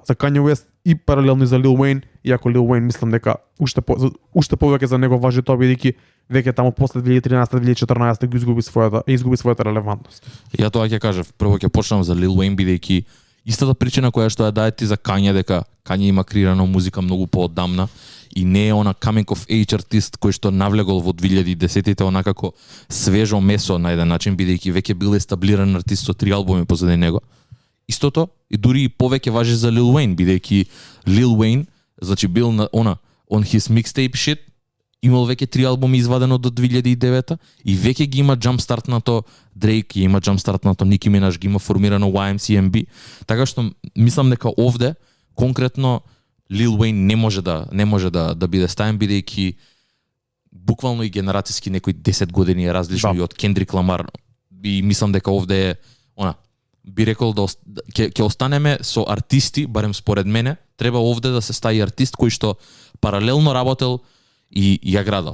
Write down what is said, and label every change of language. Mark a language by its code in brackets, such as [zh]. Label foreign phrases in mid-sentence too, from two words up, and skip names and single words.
[mk] За Kanye West и паралелно и за Lil Wayne, иако Lil Wayne мислам дека уште повеќе за него важи тоа, бидејќи веќе таму после 2013-2014 го изгуби својата релевантност. Ја тоа ќе кажав, прво ќе почнам за Lil Wayne, бидејќи истата причина која што ја даде ти за Kanye, дека Kanye има креирано музика многу поодамна и не е она [en] coming of age [mk] артист кој што навлегол во 2010-тите онакако свежо месо на еден начин, бидејќи веќе бил естаблиран артист со 3 албуми позади него. Истото и дури и повеќе важи за Lil Wayne, бидејќи Lil Wayne, значи бил на [en] on his mixtape shit, [mk] имал веќе 3 албуми извадено до 2009 и веќе ги има джампстартнато Drake, ги има джампстартнато Nicki Minaj, ги има формирано YMCMB, така што мислам дека овде конкретно Lil Wayne не може да биде ставен, бидејќи буквално и генерацијски некои 10 години е различно и од Kendrick Lamar, и мислам дека овде е би рекол да ќе останеме со артисти, барем според мене, треба овде да се стави артист кој што паралелно работел и ја градал.